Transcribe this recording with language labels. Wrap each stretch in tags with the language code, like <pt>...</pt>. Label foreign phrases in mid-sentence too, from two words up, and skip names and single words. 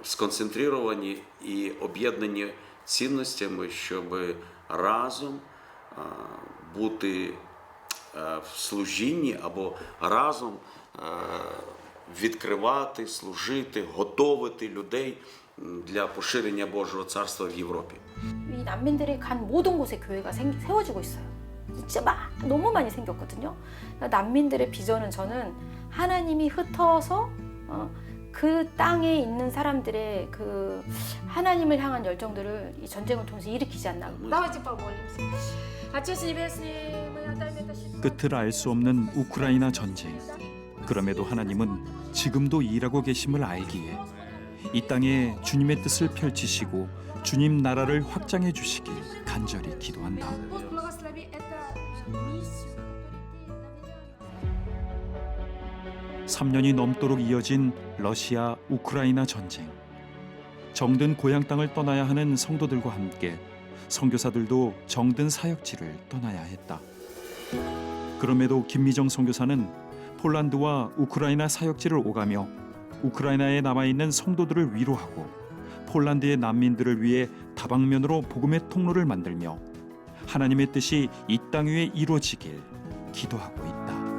<uk>сконцентровані і об'єднані цінностями, щоб разом бути в служінні або разом відкривати, служити, готовити людей для поширення Божого царства в Європі.</uk> <ko>이 난민들이 간 모든 곳에 교회가 세워지고 있어요. 진짜 너무 많이 생겼거든요. 난민들의 비전은 저는 하나님이 흩어서 그 땅에 있는 사람들의 그 하나님을 향한 열정들을 이 전쟁을 통해서 일으키지 않나.</ko> <ru>Давайте помолимся. Отец Небесный, мы отдаем это счастье.</ru> <ko>끝을 알 수 없는 우크라이나 전쟁. 그럼에도 하나님은 지금도 일하고 계심을 알기에 이 땅에 주님의 뜻을 펼치시고 주님 나라를 확장해 주시길 간절히 기도한다.</ko> <ru>Бог благослови эту миссию, которую ты</ru> <ko>3년이 넘도록 이어진 러시아 우크라이나 전쟁. 정든 고향 땅을 떠나야 하는 성도들과 함께 선교사들도 정든 사역지를 떠나야 했다. 그럼에도 김미정 선교사는 폴란드와 우크라이나 사역지를 오가며 우크라이나에 남아있는 성도들을 위로하고 폴란드의 난민들을 위해 다방면으로 복음의 통로를 만들며 하나님의 뜻이 이 땅 위에 이루어지길 기도하고 있다.</ko>